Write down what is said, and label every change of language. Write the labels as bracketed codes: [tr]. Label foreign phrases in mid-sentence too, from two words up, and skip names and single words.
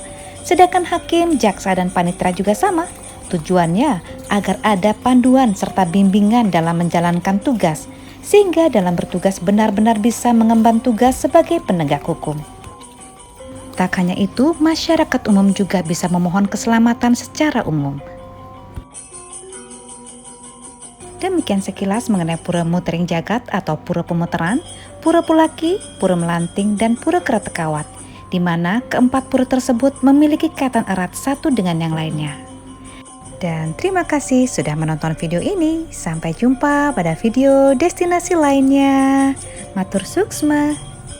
[id] Sedangkan hakim, jaksa, dan panitera juga sama. Tujuannya agar ada panduan serta bimbingan dalam menjalankan tugas, sehingga dalam bertugas benar-benar bisa mengemban tugas sebagai penegak hukum. Tak hanya itu, masyarakat umum juga bisa memohon keselamatan secara umum. Demikian sekilas mengenai Pura Motering Jagat atau Pura Pemuteran, Pura Pulaki, Pura Melanting, dan Pura Kertekawat, di mana keempat pura tersebut memiliki kaitan erat satu dengan yang lainnya. Dan terima kasih sudah menonton video ini. Sampai jumpa pada video destinasi lainnya. [ban] Matur suksma.